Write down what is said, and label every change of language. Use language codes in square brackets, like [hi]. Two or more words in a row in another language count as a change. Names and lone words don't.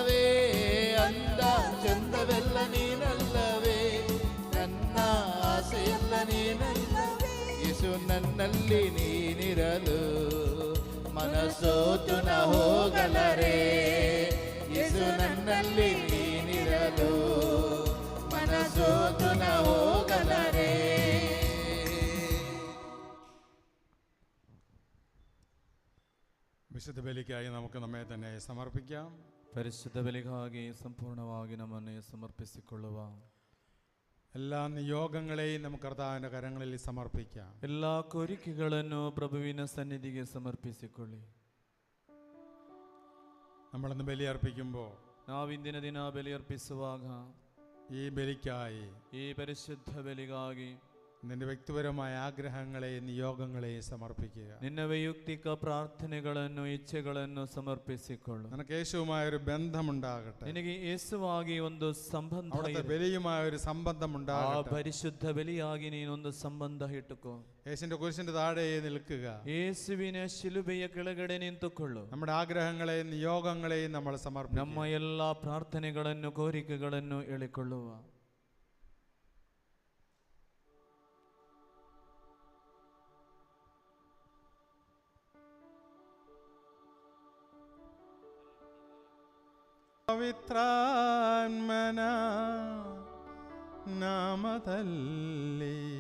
[kn] ಅಂದ ಚಂದ ಚಂದವೆಲ್ಲ ನೀನಲ್ಲವೇ, ನನ್ನ ಆಸೆಯೆಲ್ಲ ನೀನಲ್ಲವೇ. ಯೇಸು ನನ್ನಲ್ಲಿ ನೀನಿರಲು ಮನಸೋತು ನ ಹೋಗಲರೆ. ಯೇಸು ನನ್ನಲ್ಲಿ ನೀನಿರಲು ಮನಸೋತು ನ ಹೋಗಲರೆ. [ml] വിശുദ്ധ ബലിക്കായി നമുക്ക് നമ്മെ തന്നെ സമർപ്പിക്കാം. [kn] ಪರಿಶುದ್ಧ ಬಲಿಗಾಗಿ ಸಂಪೂರ್ಣವಾಗಿ ನಮ್ಮನ್ನು ಸಮರ್ಪಿಸಿಕೊಳ್ಳುವ [ml] എല്ലാ നിയോഗങ്ങളെയും നമുക്ക് കർത്താവിൻ്റെ കരങ്ങളിൽ സമർപ്പിക്കാം. [kn] ಎಲ್ಲ ಕೋರಿಕೆಗಳನ್ನು ಪ್ರಭುವಿನ ಸನ್ನಿಧಿಗೆ ಸಮರ್ಪಿಸಿಕೊಳ್ಳಿ. [ml] നമ്മളിന്ന് ബലിയർപ്പിക്കുമ്പോൾ [kn] ನಾವಿಂದಿನ ದಿನ ಬಲಿಯರ್ಪಿಸುವಾಗ [ml] ഈ ബലിക്കായി [kn] ಈ ಪರಿಶುದ್ಧ ಬಲಿಗಾಗಿ [ml] നിന്റെ വ്യക്തിപരമായ ആഗ്രഹങ്ങളെയും നിയോഗങ്ങളെയും സമർപ്പിക്കുക. [kn] ನಿನ್ನ ವೈಯಕ್ತಿಕ ಪ್ರಾರ್ಥನೆಗಳನ್ನು ಇಚ್ಛೆಗಳನ್ನು ಸಮರ್ಪಿಸಿಕೊಳ್ಳು. [ml] നിനക്ക് യേശുവുമായ ഒരു ബന്ധമുണ്ടാകട്ടെ. [kn] ನಿನಗೆ ಯೇಸುವಾಗಿ ಒಂದು ಸಂಬಂಧ [ml] അവിടുത്തെ ബലിയുമായ ഒരു സംബന്ധം [kn] ಆ [ml] ഉണ്ടാകട്ടെ. [kn] ಪರಿಶುದ್ಧ ಬಲಿಯಾಗಿ ನೀನೊಂದು ಸಂಬಂಧ ಇಟ್ಟುಕೋ. [ml] യേശുവിന്റെ കുരിശിന്റെ താഴെ നിൽക്കുക. [kn] ಯೇಸುವಿನ ಶಿಲುಬೆಯ ಕೆಳಗಡೆ ನಿಂತುಕೊಳ್ಳು. [ml] നമ്മുടെ ആഗ്രഹങ്ങളെയും നിയോഗങ്ങളെയും നമ്മൾ സമർപ്പിക്കുക. [kn] ನಮ್ಮ ಎಲ್ಲಾ ಪ್ರಾರ್ಥನೆಗಳನ್ನು ಕೋರಿಕೆಗಳನ್ನು ಹೇಳಿಕೊಳ್ಳುವ. ಪವಿತ್ರಾತ್ಮನ ನಾಮದಲ್ಲಿ